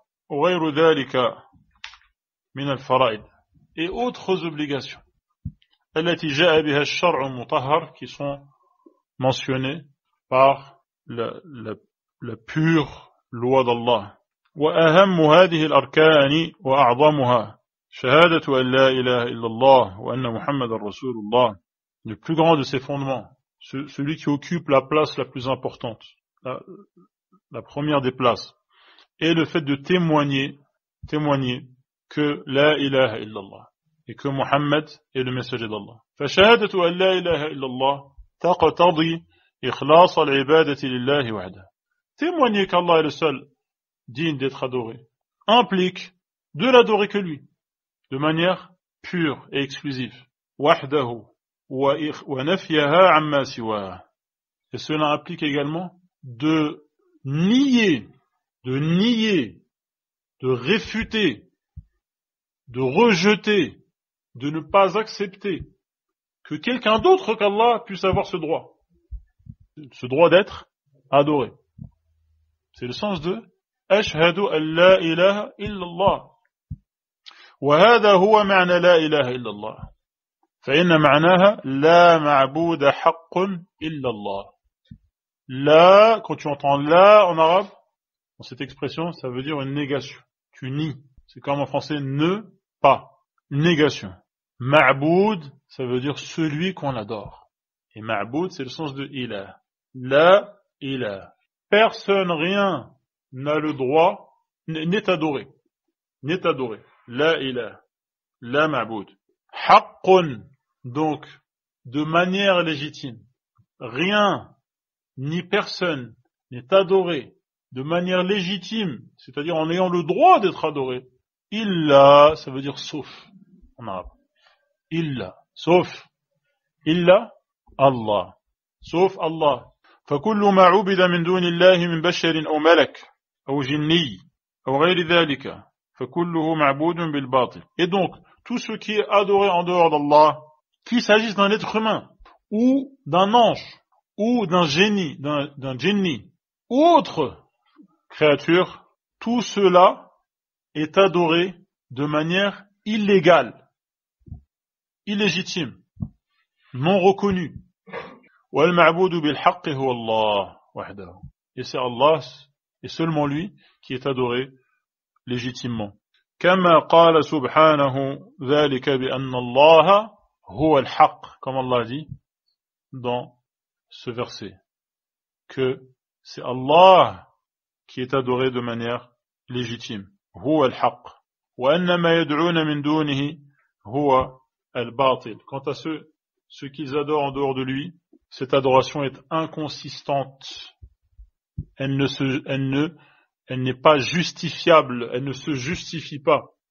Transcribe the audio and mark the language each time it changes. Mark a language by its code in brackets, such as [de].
[ar] وغير ذلك من الفرائض [fr] et autres obligations [ar] التي جاء بها الشرع المطهر [fr] qui sont mentionnées par la pure loi d'Allah. [ar] وأهم هذه الأركان وأعظمها شهادة أن لا إله إلا الله وأن محمد رسول الله. [fr] Le plus grand de ces fondements, celui qui occupe la place la plus importante, la première des places, est le fait de témoigner que [ar] la ilaha illallah [fr] et que Muhammad est le messager d'Allah. [ar] فشهادة أن لا إله إلا الله تقتضي إخلاص العبادة لله وحده. [fr] Témoigner qu'Allah est le seul digne d'être adoré implique de l'adorer que lui, de manière pure et exclusive. [ar] وحده ونفيها عما سواه. [fr] Et cela implique également de nier, de réfuter, de rejeter, de ne pas accepter que quelqu'un d'autre qu'Allah puisse avoir ce droit d'être adoré. C'est le sens de [ar] أشهد أن لا إله إلا الله. وهذا هو معنى لا إله إلا الله. فإن معناها لا معبود حق إلا الله. [fr] Là, quand tu entends là en arabe, dans cette expression, ça veut dire une négation. Tu nies. C'est comme en français ne pas. Une négation. Ma'boud, ça veut dire celui qu'on adore. Et ma'boud, c'est le sens de ilah. La ilah. Personne, rien n'a le droit, n'est adoré. La ilah. La ma'boud. Haqqun, donc, de manière légitime. Rien, ni personne n'est adoré de manière légitime, c'est-à-dire en ayant le droit d'être adoré. Illa, ça veut dire sauf, en arabe. Illa, sauf. Illa, Allah. Sauf Allah. [ar] فكل ما عبد من دون الله من بشر أو ملك أو جني أو غير ذلك فكله معبود بالباطل. [fr] Et donc, tout ce qui est adoré en dehors d'Allah, qu'il s'agisse d'un être humain, ou d'un ange, ou d'un génie, d'un jinni, ou autre créature, tout cela est adoré de manière illégale, illégitime, non reconnue. [ar] وَالْمَعْبُودُ بِالْحَقِّ هُوَ اللَّهُ وَحْدَهُ. [fr] Et c'est Allah, et seulement lui, qui est adoré légitimement. [ar] كما قال سبحانه ذلك بأن الله هو الحق, [fr] comme Allah dit dans ce verset, que c'est Allah qui est adoré de manière légitime. [ar] هو الحق وأن ما يدعون من دونه هو الباطل. [fr] Quant à ceux qu'ils adorent en dehors de lui, cette adoration est inconsistante. Elle n'est pas justifiable, elle ne se justifie pas.